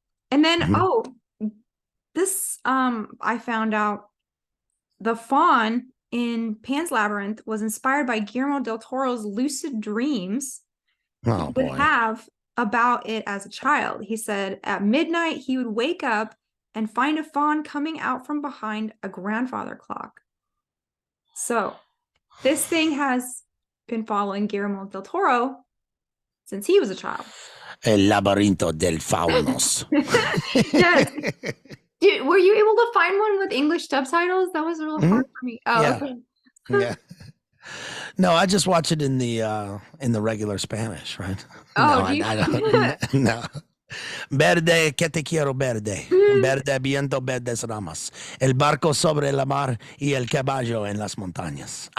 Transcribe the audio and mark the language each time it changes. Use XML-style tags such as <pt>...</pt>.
<en>And then, this, I found out the faun in Pan's Labyrinth was inspired by Guillermo del Toro's lucid dreams he would have about it as a child. He said at midnight, he would wake up and find a faun coming out from behind a grandfather clock. So this thing has been following Guillermo del Toro since he was a child.</en> <es>El Labyrinto del Faunos.</es> <en>Yes. Were you able to find one with English subtitles? That was really hard for me. Oh, okay. Yeah. No, I just watch it in the regular Spanish, right? Oh, I don't. No.</en> <es>Verde, que te quiero verde. Verde, viento, verdes ramas. El barco sobre la mar y el caballo en las montañas.</es>